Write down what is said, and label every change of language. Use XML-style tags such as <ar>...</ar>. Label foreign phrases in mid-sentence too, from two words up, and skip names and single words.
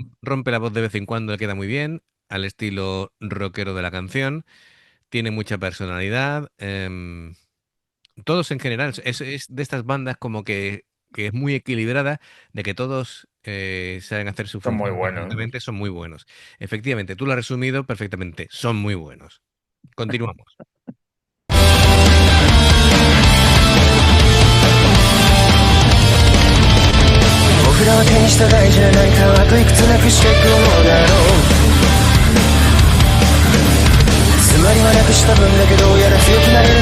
<es>rompe la voz de vez en cuando, le queda muy bien, al estilo rockero de la canción, tiene mucha personalidad, todos en general, es de estas bandas como que es muy equilibrada, de que todos saben hacer su Son muy función buenos. perfectamente, son muy buenos. Efectivamente, tú lo has resumido perfectamente, son muy buenos. Continuamos.</es> <ja>僕らは手にした大事な何かをあといくつなくしていくものだろうつまりはなくした分だけどうやら強くなれる</ja>